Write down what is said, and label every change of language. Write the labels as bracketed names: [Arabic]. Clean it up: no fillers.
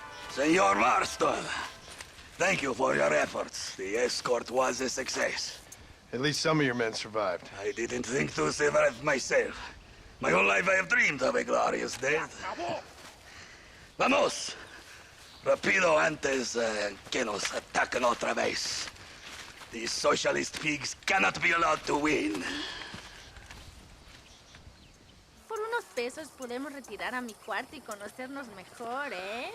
[English] Senor Marston, thank you for your efforts. The escort was a success. At least some of your men survived. I didn't think to survive myself. My whole life I have dreamed of a glorious death. [Spanish] Vamos! Rapido antes que nos ataquen otra vez. [English] These socialist pigs cannot be allowed to win. [Spanish] Por unos pesos podemos retirar a mi cuarto y conocernos mejor, ¿eh?